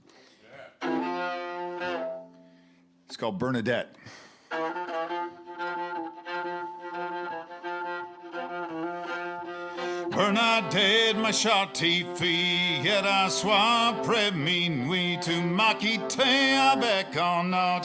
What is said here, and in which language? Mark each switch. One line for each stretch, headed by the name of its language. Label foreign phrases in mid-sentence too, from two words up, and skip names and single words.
English: It's called Bernadette.
French: Bernadette, ma chère fille, et à soir après minuit, tu m'as quitté avec un autre.